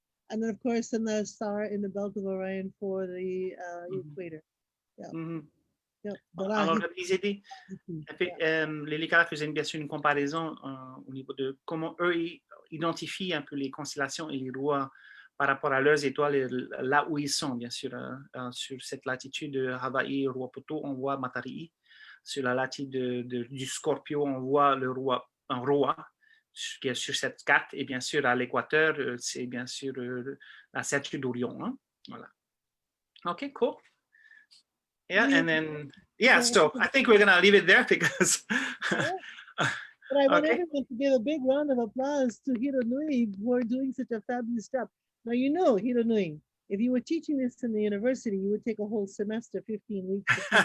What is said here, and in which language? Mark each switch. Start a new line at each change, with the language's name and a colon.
English: And then of course in the star in the belt of Orion for the equator. Yeah.
French: Alors, je disais, Lilikalā faisait bien sûr une comparaison au niveau de comment eux identifient un peu les constellations et les rois par rapport à leurs étoiles, là où ils sont, bien sûr. Sur cette latitude de Hawaï, Ruapoto, on voit Matari'i. Sur la latitude du Scorpio, on voit le roi, un roi qui est sur cette carte. Et bien sûr, à l'équateur, c'est bien sûr la statue d'Orion. Hein? Voilà.
English: OK, cool. Yeah, and then, so I think we're going to leave it there because... But I want everyone to give a big round of applause to Hironui for doing such a fabulous job. Now, Hironui, if you were teaching this in the university, you would take a whole semester, 15 weeks.